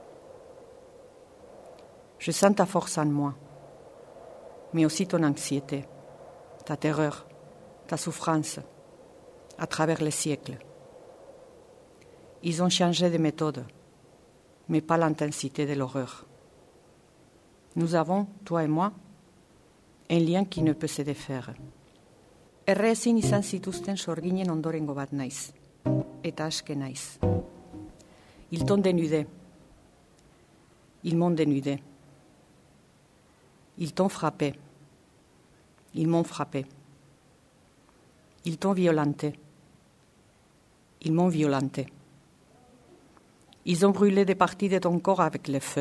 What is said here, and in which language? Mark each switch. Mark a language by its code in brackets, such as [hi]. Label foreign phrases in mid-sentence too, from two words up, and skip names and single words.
[fr] Je sens ta force en moi, mais aussi ton anxiété, ta terreur, ta souffrance, à travers les siècles. Ils ont changé de méthode, mais pas l'intensité de l'horreur. Nous avons, toi et moi, un lien qui ne peut se défaire. [eu] Errezin izan zituzten sorginen ondorengo bat naiz, eta aske naiz. [fr] Ils t'ont dénudé. Ils m'ont dénudé. Ils t'ont frappé. Ils m'ont frappé. Ils t'ont violenté. Ils m'ont violenté. Ils ont brûlé des parties de ton corps avec le feu.